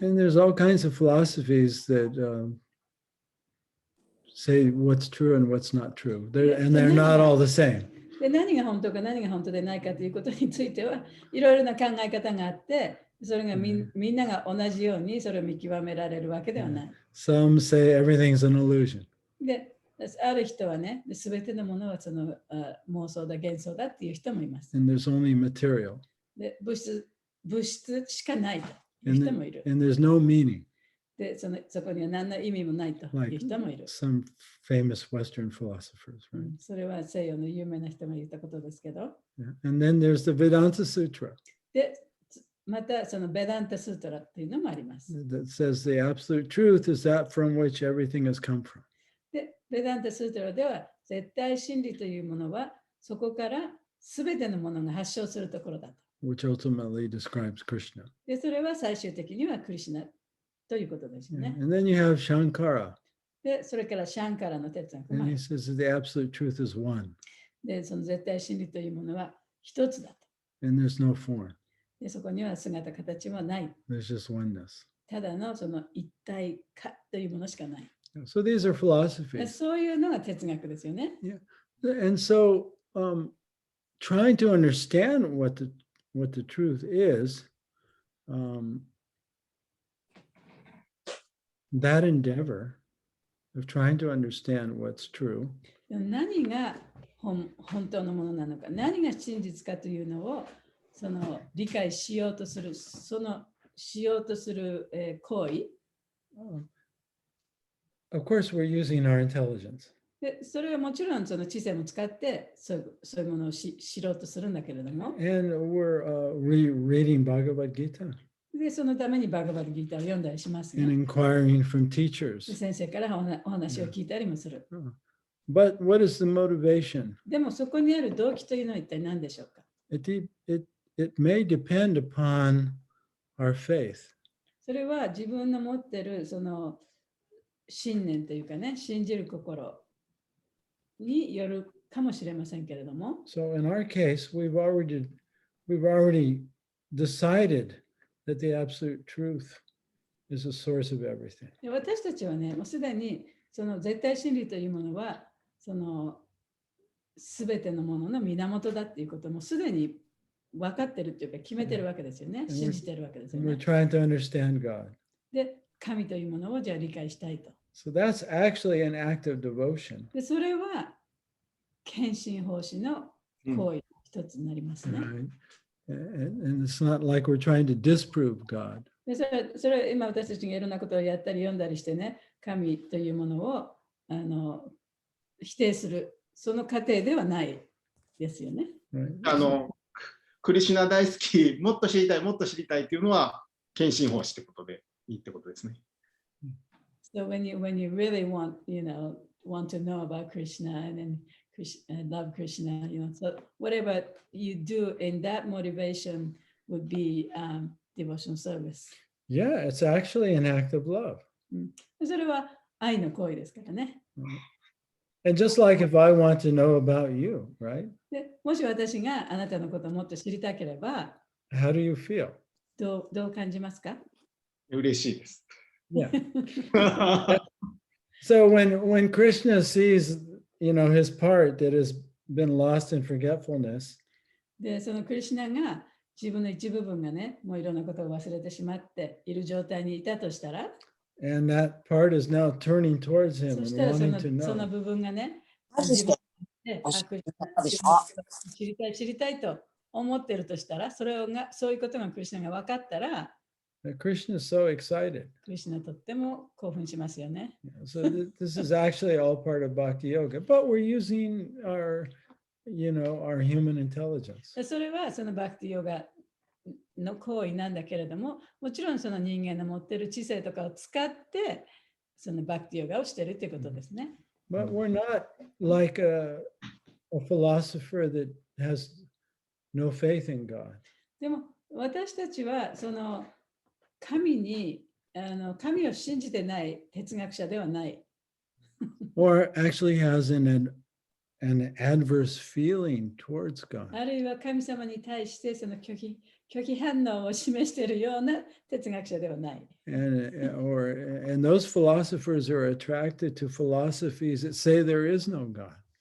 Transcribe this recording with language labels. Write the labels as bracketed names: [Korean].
[English] And there's all kinds of philosophies that say what's true and what's not true. And they're not all the same. [Japanese] で、何が本当か何が本当でないかということについてはいろいろな考え方があって、それがみんなが同じようにそれを見極められるわけではない。 [English] Some say everything's an illusion. [Japanese] で、ある人はね、すべてのものはその妄想だ、幻想だっていう人もいます。 [English] And there's only material. [Japanese] で、物質しかないという人もいる。 [English] And there's no meaning. [Japanese] で、そこには何の意味もないという人もいる。 [English] Some famous Western philosophers, right? [Japanese] それは西洋の有名な人が言ったことですけど。 [English] Yeah. And then there's the Vedanta Sutra [Japanese] で、またそのベダンタスートラっていうのもあります。 [English] that says the absolute truth is that from which everything has come from. [Japanese] で、ベダンタスートラでは絶対真理というものはそこからすべてのものが発祥するところだと。 [English] Which ultimately describes Krishna. [Japanese] で、それは最終的にはクリシュナということですよ [English] Yeah. [Japanese] ね。 [English] And then you have Shankara. [Japanese] で、それからシャンカラの哲学もあ [English] he [Japanese] る。 [English] says that the absolute truth is one. [Japanese] で、その絶対真理というものは一つだと。 [English] And there's no form. [Japanese] で、そこには姿形もない。 [English] There's just oneness. [Japanese] ただのその一体化というものしかない。 [English] So these are [Japanese] で [English] philosophies. [Japanese] そういうのが哲学ですよね。 [English] And so trying to understand what the truth is, that endeavor of trying to understand what's true [Japanese] でも何が本当のものなのか、何が真実かというのをその理解しようとする、そのしようとする、行為 [English] of course, we're using our intelligence. [Japanese] で、それはもちろんその知性も使ってそういうものを知ろうとするんだけれども、 [English] And we're reading Bhagavad Gita [Japanese] で、そのためにバガバッドギーターを読んだりします [English] and [Japanese] ね。 [English] inquiring from [Japanese] で [English] teachers. [Japanese] 先生からお話を聞いたりもする。 [English] But what is the motivation? [Japanese] でもそこにある動機というのは一体何でしょうか。 [English] It may depend upon our faith. [Japanese] それは自分の持っているその信念というかね、信じる心によるかもしれませんけれども、 [English] So in our case, we've already decided that the absolute truth is the source of everything. [Japanese] で私たちはね、もうすでにその絶対真理というものはその全てのものの源だっていうこともすでに分かってるっていうか決めてるわけですよね。信じてるわけですよ [English] And we're [Japanese] ね。 [English] trying to understand God. [Japanese] で、神というものをじゃあ理解したいと。 [English] So that's actually an act of devotion. [Japanese] で、それは献身奉仕の行為の一つになりますね。 [English] Right? And it's not like we're trying to disprove God. [Japanese] でそれは今私たちがいろんなことをやったり読んだりしてね、神というものを否定する、その過程ではないですよね。 [English] Right? [Japanese] クリシュナ大好き、もっと知りたい、もっと知りたいっていうのは、献身奉仕ってことでいいってことですね。 [English] So when you really want to know about Krishna and then love Krishna, so whatever you do in that motivation would be devotional service. Yeah, it's actually an act of love. [Japanese] それは愛の行為ですからね。 [English] And just like if I want to know about you, right? [Japanese] でもし私があなたのことをもっと知りたければ、 [English] How do you feel? [Japanese] どう感じますか？嬉しいです。 [English] Yeah. So when Krishna sees, his part that has been lost in forgetfulness, [Japanese] で、そのクリシュナが自分の一部分がね、もういろんなことを忘れてしまっている状態にいたとしたら、 [English] and that part is now turning towards him [Japanese] そ [English] and [Japanese] したら [English] wanting to [Japanese] その [English] know. [Japanese] 部分がね、マジでクリシュナ知りたいと思っているとしたら、そういうことがクリシュナが分かったら、 [English] That Krishna is so excited. [Japanese] クリシュナとっても興奮しますよね。 [English] So this is actually all part of Bhakti Yoga, but we're using our human intelligence. [Japanese] でそれはそのバクティヨガの行為なんだけれども、もちろんその人間の持っている知性とかを使ってそのバクティヨガをしているということですね。 [English] But we're not like a philosopher that has no faith in God. [Japanese] でも私たちはその神を信じてない哲学者ではない。 [English] Or actually has an adverse feeling towards God. [Japanese] あるいは神様に対してその拒否反応を示しているような哲学者ではない。 [English] And those philosophers are attracted to philosophies that say there is no God.